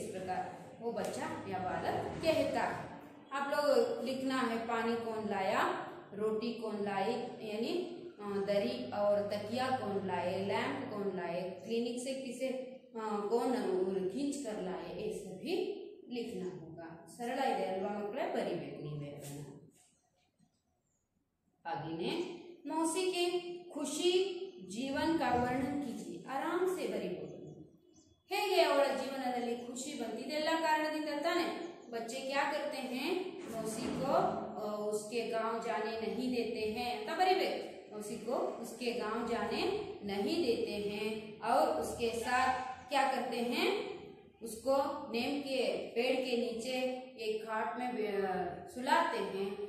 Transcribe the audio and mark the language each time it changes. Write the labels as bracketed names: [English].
[Hindi] इस प्रकार वो बच्चा या बालक कहता है। आप लोग लिखना है पानी कौन लाया, रोटी कौन लाई, यानी दरी और तकिया कौन लाए, लैंप कौन लाए, क्लिनिक से किसे कौन खींच कर लाए, ये सभी लिखना होगा। [Kannada] सरल ಇದೆ ಅಲ್ವಾ ಮಕ್ಕಳೇ, ಬರಿಬೇಕು ನೀವೇ ಅದನ್ನ. [Hindi] आगे ने मौसी के खुशी जीवन का वर्णन कीजिए, आराम से [Kannada] ಬರಿಬಹುದು. ಹೇಗೆ ಅವಳ ಜೀವನದಲ್ಲಿ ಖುಷಿ ಬಂದಿದೆಲ್ಲ ಕಾರಣದಿಂದ ತಾನೆ. [Hindi] बच्चे क्या करते हैं, मौसी को उसके गांव जाने नहीं देते हैं [Kannada] ಅಂತ ಬರಿಬೇಕು. [Hindi] मौसी को उसके गांव जाने नहीं देते हैं और उसके साथ क्या करते हैं, उसको नीम के पेड़ के नीचे एक खाट में सुलाते हैं।